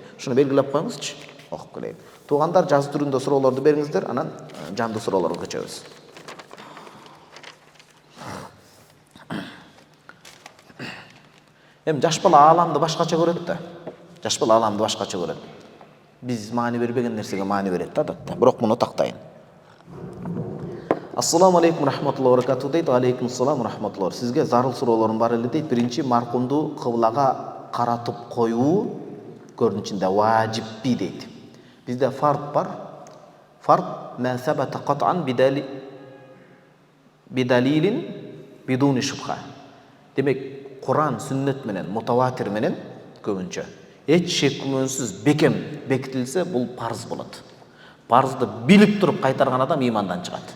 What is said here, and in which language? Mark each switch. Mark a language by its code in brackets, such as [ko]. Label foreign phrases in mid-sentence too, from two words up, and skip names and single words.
[ky] Шуну белгилеп коюңузчу, окуп келейин. Туугандар жазуу түрүндө суроолорду бериңиздер, анан жандуу суроолорго көчөбүз. Жаш бала ааламды башкача көрөт да. Жаш бала ааламды башкача көрөт. Биз маани бербеген нерсеге маани берет да адатта. Бирок муну тактайын. [ar] السلام عليكم رحمة الله وبركاته дейт. عليكم السلام رحمة الله. [ky] Сизге зарыл суроолорум бар эле дейт. Биринчи, маркумду кыблага каратып коюу көрүнүшүндө важиппи дейт. Бизде фард бар. [ar] فرض ما ثبت قطعا بدليل بدون شبهة. [ky] Демек, Куран, сүннет менен, мутаватир менен көбүнчө эч шек күмөнсүз бекем бекитилсе, бул парыз болот. Парызды билип туруп кайтарган адам имандан чыгат.